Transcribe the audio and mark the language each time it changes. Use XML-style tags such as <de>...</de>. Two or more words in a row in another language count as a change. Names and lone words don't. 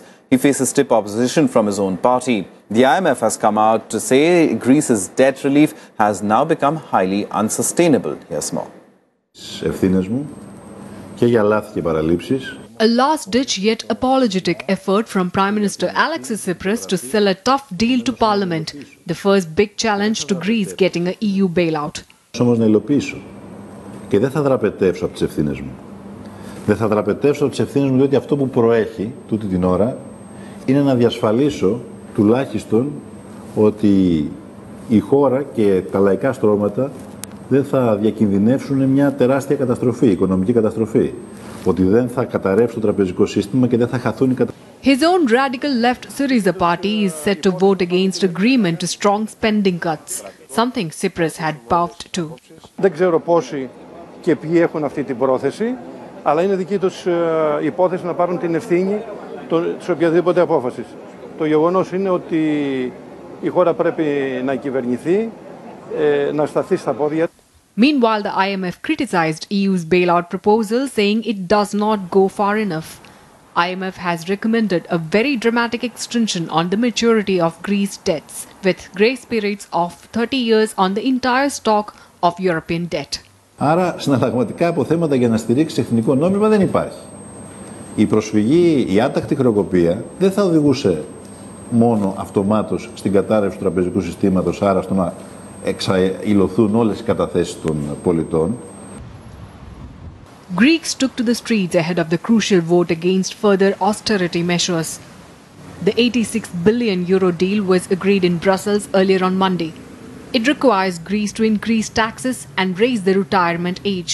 <en>He faces stiff opposition from his own party. The IMF has come out to say Greece's debt relief has now become highly unsustainable. Here's more. A last-ditch yet apologetic effort from Prime Minister Alexis Tsipras to sell a tough deal to Parliament, the first big challenge to Greece getting a EU bailout.</en> <el>Όμως να υλοποιήσω και δεν θα δραπετεύσω από τις ευθύνες μου. Δεν θα δραπετεύσω από τις ευθύνες μου διότι αυτό που προέχει τούτη την ώρα είναι να διασφαλίσω τουλάχιστον ότι η χώρα και τα λαϊκά στρώματα δεν θα διακινδυνεύσουν μια τεράστια καταστροφή, οικονομική καταστροφή. Ότι δεν θα καταρρεύσει το τραπεζικό σύστημα και δεν θα χαθούν οι</el> <en>His own radical left Syriza party is set to vote against agreement to strong spending cuts, something Tsipras had vowed to.</en> <el>Δεν ξέρω πόσοι και ποιοι έχουν αυτή την πρόθεση, αλλά είναι δική τους υπόθεση να πάρουν την ευθύνη σε οποιαδήποτε απόφαση. Το γεγονός είναι ότι η χώρα πρέπει να κυβερνηθεί, να σταθεί στα πόδια.</el> <en>Meanwhile, the IMF criticized EU's bailout proposal, saying it does not go far enough. IMF has recommended a very dramatic extension on the maturity of Greece debts, with grace periods of 30 years on the entire stock of European debt.</en> <el>Άρα, συναλλαγματικά αποθέματα για να στηρίξει εθνικό νόμισμα δεν υπάρχει. Η προσφυγή, η άτακτη χρεοκοπία δεν θα οδηγούσε μόνο αυτομάτως στην κατάρρευση του τραπεζικού συστήματος, άρα στο να εξαηλωθούν όλες οι καταθέσεις των πολιτών.</el> <en>Greeks took to the streets ahead of the crucial vote against further austerity measures. The €86 billion deal was agreed in Brussels earlier on Monday. It requires Greece to increase taxes and raise the retirement age.</en>